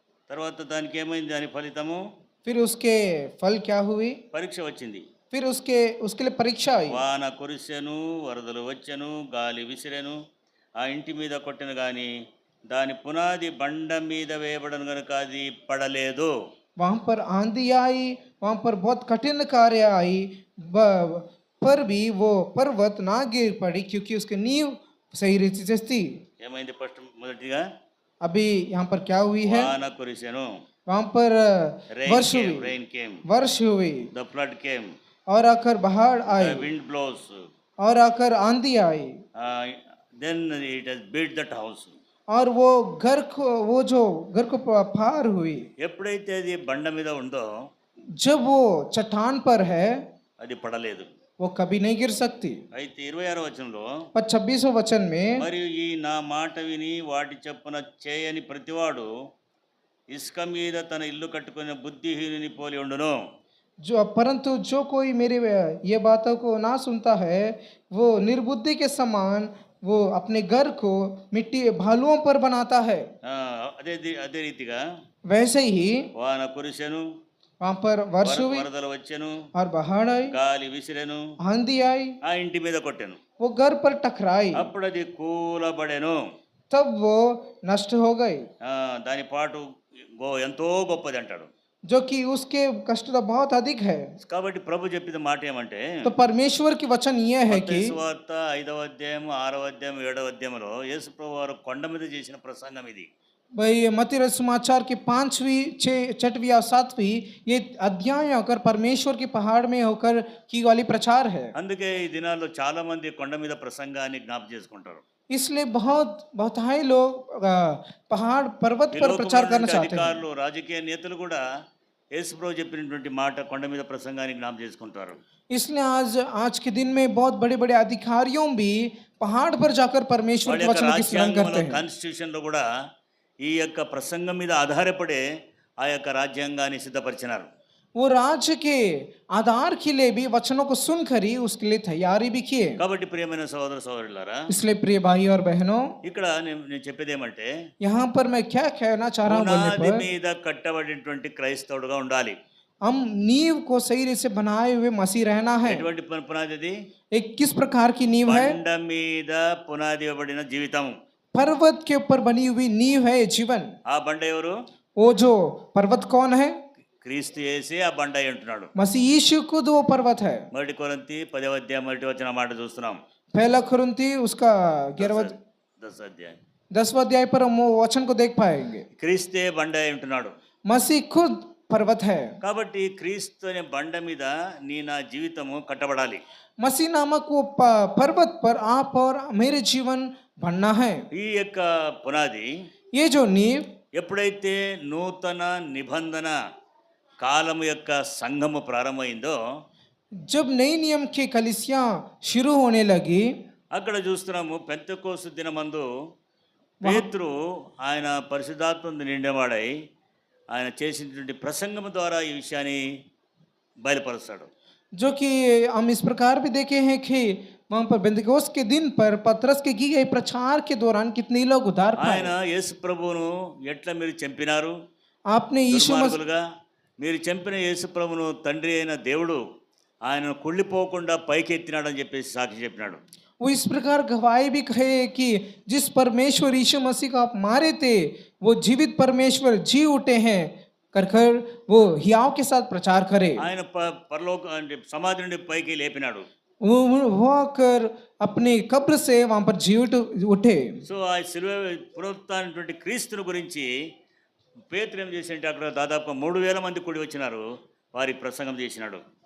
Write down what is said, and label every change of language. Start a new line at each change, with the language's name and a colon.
Telugu: తర్వాత దానికి ఏమైంది? దాని ఫలితము
Hindi: फिर उसके फल क्या हुई?
Telugu: పరీక్ష వచ్చింది.
Hindi: फिर उसके लिए परीक्षा आई।
Telugu: వాన కురిసెను, వరదలు వచ్చెను, గాలి విసిరెను, ఆ ఇంటి మీద కొట్టిన కానీ దాని పునాది బండ మీద వేయబడను కనుక అది పడలేదు.
Hindi: वहां पर आंधी आई, वहां पर बहुत कठिन कार्य आई, पर भी वो पर्वत ना गिर पड़ी क्योंकि उसकी नींव सही रीति से थी।
Telugu: ఏమైంది? ఫస్ట్ మొదటిగా
Hindi: अभी यहाँ पर क्या हुई है?
Telugu: వాన కురిసెను,
Hindi: वहां पर वर्ष हुई,
English: rain came,
Hindi: वर्ष हुई,
English: the flood came,
Hindi: और आकर बाढ़
English: the
Hindi: आई,
English: wind blows,
Hindi: और आकर आंधी आई,
English: then it has built that house.
Hindi: और वो घर को पार हुई।
Telugu: ఎప్పుడైతే అది బండ మీద ఉందో
Hindi: जब वो चट्टान पर है
Telugu: అది పడలేదు.
Hindi: वो कभी नहीं गिर सकती।
Telugu: అయితే 26వ వచనంలో
Hindi: पर 26वें वचन में
Telugu: మరియు ఈ నా మాట విని వాటి చొప్పున చేయని ప్రతివాడు ఇసుక మీద తన ఇల్లు కట్టుకునే బుద్ధిహీనుని పోలి ఉండును.
Hindi: परंतु जो कोई मेरी ये बातों को ना सुनता है वो निर्बुद्धि के समान वो अपने घर को मिट्टी भालुओं पर बनाता है।
Telugu: అదే రీతిగా
Hindi: वैसे ही
Telugu: వాన కురిసెను,
Hindi: वहां पर वर्ष हुई
Telugu: వరదలు వచ్చెను,
Hindi: और बाढ़ आई,
Telugu: గాలి విసిరెను,
Hindi: आंधी आई,
Telugu: ఆ ఇంటి మీద కొట్టెను,
Hindi: वो घर पर टकराई,
Telugu: అప్పుడు అది కూలబడెను.
Hindi: तब वो नष्ट हो गई।
Telugu: దాని పాటు ఎంతో గొప్పది అంటాడు.
Hindi: जो कि उसके कष्ट तो बहुत अधिक है।
Telugu: కాబట్టి ప్రభు చెప్పిన మాట ఏమంటే
Hindi: तो परमेश्वर की वचन ये है कि
Telugu: మత్తయి సువార్త 5వ అధ్యాయం 6వ అధ్యాయం 7వ అధ్యాయంలో యేసు ప్రభు వారు కొండ మీద చేసిన ప్రసంగం ఇది.
Hindi: भाई मत्ती समाचार की 5वीं 6वीं और 7वीं ये अध्याय होकर परमेश्वर के पहाड़ में होकर की वाली प्रचार है।
Telugu: అందుకే ఈ దినాల్లో చాలా మంది కొండ మీద ప్రసంగాన్ని జ్ఞాపకం చేసుకుంటారు.
Hindi: इसलिए बहुत ही लोग पहाड़ पर्वत पर प्रचार करना चाहते हैं।
Telugu: అధికారులు, రాజకీయ నేతలు కూడా యేసు ప్రభు చెప్పినటువంటి మాట కొండ మీద ప్రసంగాన్ని జ్ఞాపకం చేసుకుంటారు.
Hindi: इसलिए आज के दिन में बहुत बड़े बड़े अधिकारियों भी पहाड़ पर जाकर परमेश्वर के वचन की स्मरण करते हैं।
Telugu: కాన్స్టిట్యూషన్ లో కూడా ఈ యొక్క ప్రసంగం మీద ఆధారపడే ఆ యొక్క రాజ్యాంగాన్ని సిద్ధపరిచినారు.
Hindi: वो राज्य के आधार के लिए भी वचनों को सुनकर ही उसके लिए तैयारी भी किए।
Telugu: కాబట్టి ప్రియమైన సోదర సోదరులారా,
Hindi: इसलिए प्रिय भाई और बहनों,
Telugu: ఇక్కడ నేను చెప్పేది ఏమంటే
Hindi: यहाँ पर मैं क्या कहना चाह रहा हूँ बोलने
Telugu: పునాది
Hindi: पर
Telugu: మీద కట్టబడినటువంటి క్రైస్తవుడుగా ఉండాలి.
Hindi: हम नींव को सही रीत से बनाए हुए मसीह रहना है।
Telugu: ఎటువంటి పునాది అది?
Hindi: एक किस प्रकार की नींव है?
Telugu: బండ మీద పునాది ఇవ్వబడిన జీవితం.
Hindi: पर्वत के ऊपर बनी हुई नींव है जीवन।
Telugu: ఆ బండ ఎవరు?
Hindi: वो जो पर्वत कौन है?
Telugu: క్రీస్తు యేసే ఆ బండ అయి ఉంటున్నాడు.
Hindi: मसीह यीशु खुद वो पर्वत है।
Telugu: మొదటి కొరింథీ 10వ అధ్యాయం 1వ వచనం మాట చూస్తున్నాం.
Hindi: पहला कुरिन्थी उसका
Telugu: 10వ అధ్యాయం
Hindi: 10वां अध्याय पर हम वो वचन को देख पाएंगे।
Telugu: క్రీస్తే బండ అయి ఉంటున్నాడు.
Hindi: मसीह खुद पर्वत है।
Telugu: కాబట్టి క్రీస్తు అనే బండ మీద నా జీవితము కట్టబడాలి.
Hindi: मसीह नामक वो पर्वत पर आप और मेरे जीवन बनना है।
Telugu: ఈ యొక్క పునాది
Hindi: ये जो नींव
Telugu: ఎప్పుడైతే నూతన నిబంధన కాలము యొక్క సంఘము ప్రారంభమైందో
Hindi: जब नई नियम की कलीसियां शुरू होने लगी,
Telugu: అక్కడ చూస్తున్నాము పెంతెకోస్తు దినమందు పేతురు ఆయన పరిశుద్ధాత్మ నిండినవాడై ఆయన చేసినటువంటి ప్రసంగం ద్వారా ఈ విషయాన్ని బయలుపరుస్తాడు.
Hindi: जो कि हम इस प्रकार भी देखे हैं कि वहाँ पर बेंतकोस्त के दिन पर पतरस के की गई प्रचार के दौरान कितने लोग उद्धार
Telugu: ఆయన
Hindi: पाए।
Telugu: యేసు ప్రభువును ఎట్లా మీరు చంపినారు
Hindi: आपने यीशु मसीह
Telugu: దుర్మార్గులుగా, మీరు చంపిన యేసు ప్రభువును తండ్రి అయిన దేవుడు ఆయనను కుళ్ళిపోకుండా పైకి ఎత్తినాడని చెప్పేసి సాక్షి చెప్పినాడు.
Hindi: वो इस प्रकार गवाही भी कहे कि जिस परमेश्वर यीशु मसीह को आप मारे थे वो जीवित परमेश्वर जी उठे हैं कर कर वो हियाव के साथ प्रचार करे।
Telugu: ఆయన పరలోక అంటే సమాధి నుండి పైకి లేపినాడు.
Hindi: वो आकर अपने कब्र से वहाँ पर जी उठे।
Telugu: సో ఆ శిలువ పునరుత్థానటువంటి క్రీస్తుని గురించి పేతురు ఏం చేసినట్టు అక్కడ దాదాపు 3,000 మంది కూడి వచ్చినారు, వారి ప్రసంగం చేసినాడు.